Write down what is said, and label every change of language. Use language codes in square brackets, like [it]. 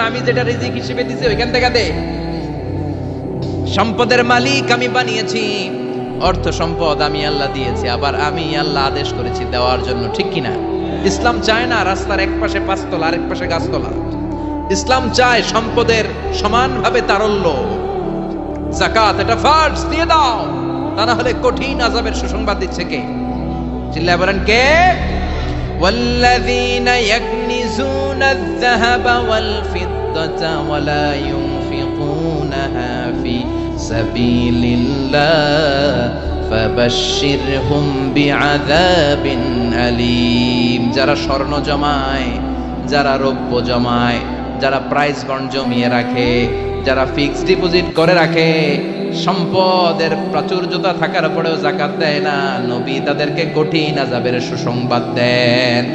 [bn] আমি যেটা রিজিক হিসেবে দিয়েছি ওইখান থেকে দে। সম্পদের মালিক আমি বানিয়েছি, অর্থ সম্পদ আমি আল্লাহ দিয়েছি, আবার আমি আল্লাহ আদেশ করেছি দেওয়ার জন্য। ঠিক কিনা? ইসলাম চায় না রাস্তার এক পাশে 5 তলা আরেক পাশে গাছতলা। ইসলাম চায় সম্পদের সমানভাবে তারল্য। যাকাত এটা ফরজ, দিয়ে দাও, তা না হলে কঠিন আযাবের সুসংবাদ দিচ্ছে কে? চিল্লায় বলেন কে? [ar] والذين يكنزون الذهب والفضة ولا ينفقونها في سبيل الله فبشرهم بعذاب أليم। [bn] যারা স্বর্ণ জমায়, যারা রৌপ্য জমায়, যারা প্রাইজ বন্ড জমিয়ে রাখে, যারা ফিক্সড ডিপোজিট করে রাখে, সম্পদের প্রাচুর্যতা থাকার পরেও যাকাত দেয় না, নবী তাদেরকে কঠিন আযাবের সুসংবাদ দেন।